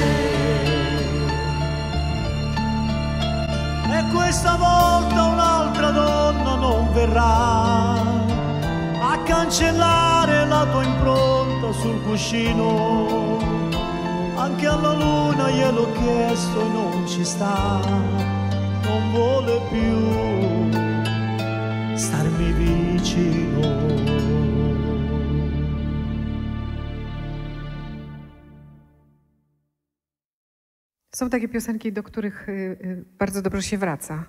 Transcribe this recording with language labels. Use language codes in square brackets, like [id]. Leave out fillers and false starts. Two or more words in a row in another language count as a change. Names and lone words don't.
[it] E questa volta un'altra donna non verrà a cancellare la tua impronta sul cuscino. Anche alla luna gliel'ho chiesto e non ci sta, non vuole più starmi vicino. [pl] Są takie piosenki, do których bardzo dobrze się wraca.